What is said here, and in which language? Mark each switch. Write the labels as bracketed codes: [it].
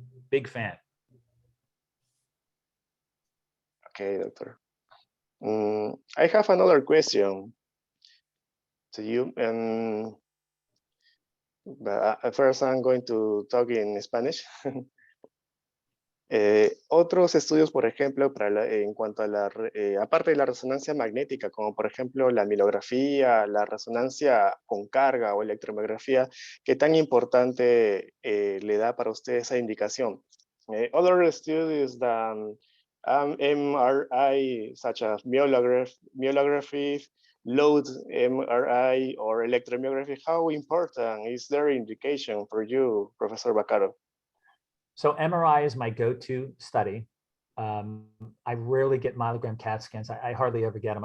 [en] Big fan. Okay, doctor. I have another question to you. But first I'm going to talk in Spanish. [es] Otros estudios, por ejemplo, en cuanto a aparte de la resonancia magnética, como por ejemplo la mielografía, la resonancia con carga o electromiografía, ¿qué tan importante le da para usted esa indicación? [en] Other studies than MRI, such as myelography, load MRI, or electromyography, how important is their indication for you, Professor Vaccaro? So MRI is my go-to study. I rarely get myelogram CAT scans. I hardly ever get them.